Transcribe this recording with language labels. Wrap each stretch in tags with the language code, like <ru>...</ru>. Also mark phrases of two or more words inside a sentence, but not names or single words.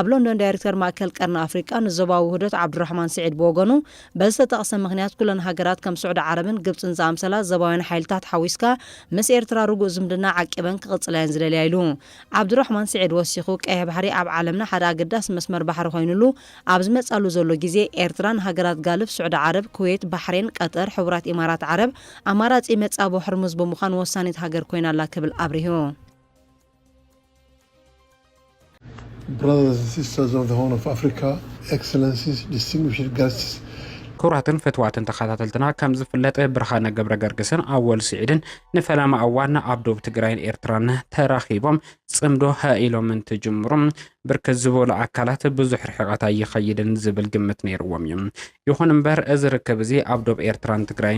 <ti>ሎንዶን ዳይሬክተር ማእከል ቀርኒ ኣፍሪቃ ንዞባዊ ውህደት ዓብዱራሕማን ስዒድ ብወገኑ በዝተጠቕሰ ምኽንያት ኩለን ሃገራት ከም ስዑድ ዓረብን ግብፅን ዝኣምሰላ ዘባውያን ሓይልታት ሓዊስካ ምስ ኤርትራ ርጉእ ዝምድና ዓቂበን ክቕጽላየን ዝደልያ ኢሉ። ዓብዱራሕማን ስዒድ ወሲኹ ቀይሕ ባሕሪ ኣብ ዓለምና ሓደ ኣገዳሲ መስመር ባሕሪ ኮይኑሉ ኣብ ዝመጻሉ ዘሎ ግዜ ኤርትራን ሃገራት ጋልፍ ስዑድ ዓረብ፣ ኩዌት፣ ባሕሬን፣ ቀጠር፣ ሕቡራት ኢማራት ዓረብ ኣማራጺ መጻቦ ሕርሙዝ ብምዃን ወሳኒት ሃገር ኮይናላ ክብል ኣብሪሁ።</ti> <en>Brothers and sisters of the Horn of Africa, Excellencies, distinguished guests,</en> <ti>ኩራትን ፈትዋትን ተኸታተልትና ከም ዝፍለጥ ብርሃነ ገብረ ገርግስን ኣወል ስዒድን ንፈላማ እዋን ኣብ ዶብ ትግራይን ኤርትራን ተራኺቦም ጽምዶ ሃኢሎም እንትጅምሩም ብርክት ዝበሉ ኣካላት ብዙሕ ርሕቐት ይኸይድን ዝብል ግምት ነይርዎም እዩ። ይኹን እምበር እዚ ርክብ እዚ ኣብ ዶብ ኤርትራን ትግራይን</ti>